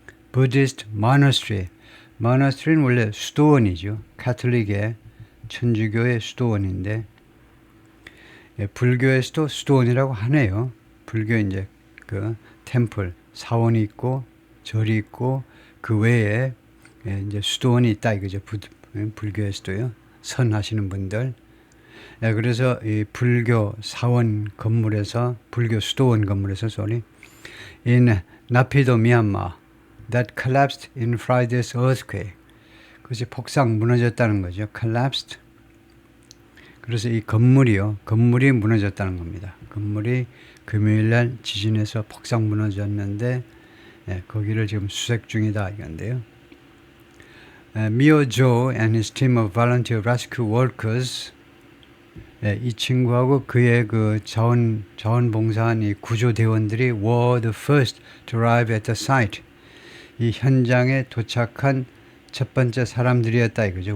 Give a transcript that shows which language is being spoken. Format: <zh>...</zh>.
<en>Buddhist monastery.</en> <ko>monastery는 원래 수도원이죠. 카톨릭의 천주교의 수도원인데 불교에서도 수도원이라고 하네요. 불교 이제 그 템플 사원이 있고 절이 있고 그 외에 이제 수도원이 있다 이거죠. 불교에서도요. 선하시는 분들. 그래서 이 불교 사원 건물에서 불교 수도원 건물에서</ko> <en>in 나피도 미얀마 that collapsed in Friday's earthquake.</en> <ko>그것이 폭삭 무너졌다는 거죠.</ko> <en>collapsed.</en> <ko>그래서 이 건물이 무너졌다는 겁니다. 건물이 금요일날 지진에서 폭삭 무너졌는데 거기를 지금 수색 중이다 이건데요.</ko> <en>Mio Jo and his team of volunteer rescue workers</en> <ko>이 친구하고 그의 그 자원봉사한 이 구조대원들이</ko> <en>were the first to arrive at the site.</en> <ko>이 현장에 도착한 첫 번째 사람들이었다 이거죠.</ko>